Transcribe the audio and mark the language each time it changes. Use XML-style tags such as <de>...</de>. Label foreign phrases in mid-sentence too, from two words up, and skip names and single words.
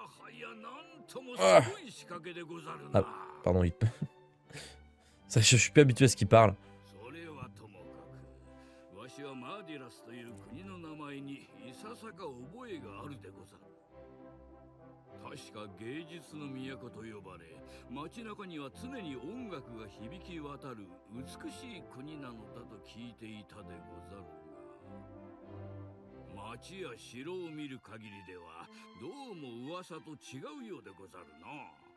<fr>Ah. Ah, pardon, il... Ça, je suis plus habitué à ce qu'il parle.</fr> <ja>それはともかく、わしはマーディラスという国の名前にいささか覚えがあるでござる。確か芸術の都と呼ばれ、街中には常に音楽が響き渡る美しい国なのだと聞いていたでござるが、街や城を見る限りではどうも噂と違うようでござるな。</ja>